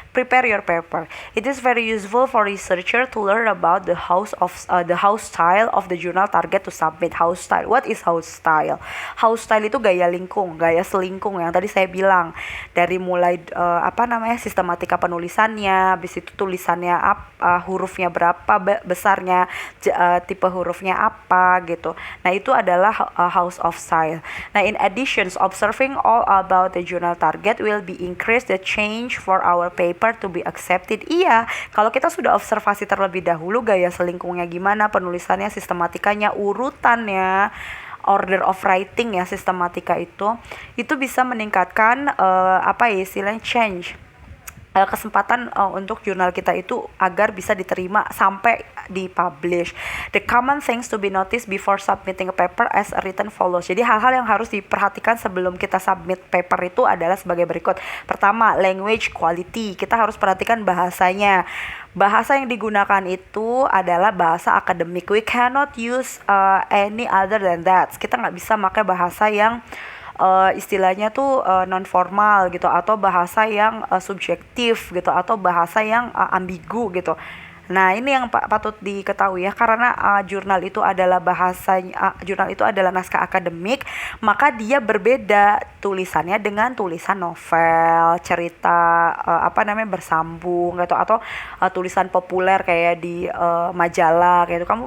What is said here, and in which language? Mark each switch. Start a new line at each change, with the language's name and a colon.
English: Prepare your paper. It is very useful for researcher to learn about the house house style of the journal target to submit. House style, what is house style?
Indonesian: House style itu gaya lingkung, gaya selingkung yang tadi saya bilang. Dari mulai sistematika penulisannya, habis itu tulisannya hurufnya berapa besarnya, tipe hurufnya apa gitu. Nah itu adalah house of style.
English: Nah in addition, observing all about the journal target will be increase the change for our paper to be accepted.
Indonesian: Iya, kalau kita sudah observasi terlebih dahulu gaya selingkungnya gimana, penulisannya, sistematikanya, urutannya,
English: order of writing
Indonesian: ya, sistematika itu bisa meningkatkan istilahnya change, kesempatan untuk jurnal kita itu agar bisa diterima sampai dipublish.
English: The common things to be noticed before submitting a paper as a written follows.
Indonesian: Jadi hal-hal yang harus diperhatikan sebelum kita submit paper itu adalah sebagai berikut. Pertama, language quality. Kita harus perhatikan bahasanya. Bahasa yang digunakan itu adalah bahasa akademik.
English: We cannot use any other than that.
Indonesian: Kita nggak bisa pakai bahasa yang istilahnya tuh non formal gitu, atau bahasa yang subjektif gitu, atau bahasa yang ambigu gitu. Nah ini yang patut diketahui ya, karena jurnal itu adalah jurnal itu adalah naskah akademik, maka dia berbeda tulisannya dengan tulisan novel, cerita bersambung gitu, atau tulisan populer kayak di majalah gitu.